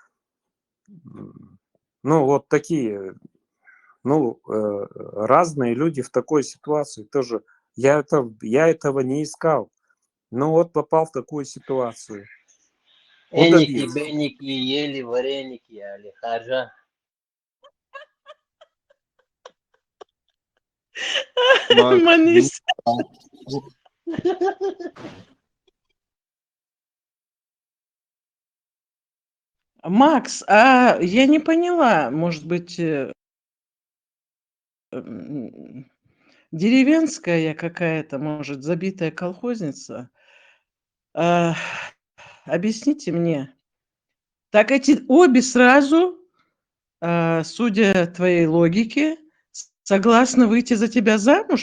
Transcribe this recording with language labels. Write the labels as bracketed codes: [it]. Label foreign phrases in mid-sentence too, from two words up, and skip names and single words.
[ru] Вот такие... разные люди в такой ситуации тоже. Я этого не искал. Вот попал в такую ситуацию. Эники, беники, ели вареники, али харжа. Манис. Макс, а я не поняла, может быть, деревенская я какая-то, может, забитая колхозница. Объясните мне. Так эти обе сразу, судя твоей логике, согласны выйти за тебя замуж?